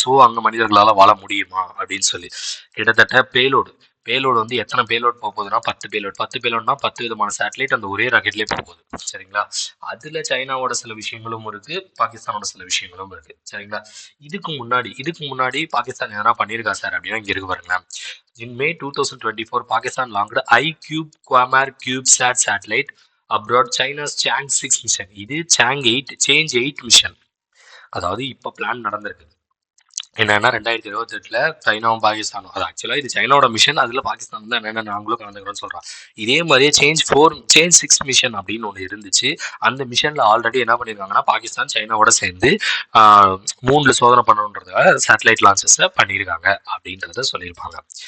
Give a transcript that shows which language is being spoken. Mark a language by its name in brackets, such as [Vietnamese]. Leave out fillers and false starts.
[Tamil] So அங்க மனிதர்களால வாழ முடியுமா அப்படின்னு சொல்லி. கிட்டத்தட்ட பேலோடு வந்து எத்தனை பேலோட் போக போகுதுன்னா 10 பேலோட்னா 10 விதமான சேட்டலைட் அந்த ஒரே ராக்கெட்லேயே போக போகுது, சரிங்களா? அதுல சைனாவோட சில விஷயங்களும் இருக்கு, பாகிஸ்தானோட சில விஷயங்களும் இருக்கு, சரிங்களா? இதுக்கு முன்னாடி பாகிஸ்தான் எதனா பண்ணியிருக்கா சார் அப்படின்னா, இங்க இருக்கு பாருங்களேன். [English] In May 2024, Pakistan launched iCube Quamar CubeSat satellite abroad China's Chang 6 mission. இது Change 8 mission. [Tamil] அதாவது இப்ப பிளான் நடந்திருக்கு என்னன்னா, 2028 சைனாவும் பாகிஸ்தானும், அது ஆக்சுவலா இது சைனாவோட மிஷன், அதுல பாகிஸ்தான் தான் என்னென்ன நாங்களும் கலந்துக்கிறோம்னு சொல்றான். இதே மாதிரியே சேஞ்ச் 6 மிஷன் அப்படின்னு ஒன்று இருந்துச்சு. அந்த மிஷன்ல ஆல்ரெடி என்ன பண்ணியிருக்காங்கன்னா, பாகிஸ்தான் சைனாவோட சேர்ந்து மூணுல சோதனை பண்ணணுன்றதுக்காக சேட்டலைட் லான்ச்சஸ் பண்ணியிருக்காங்க அப்படின்றத சொல்லியிருப்பாங்க.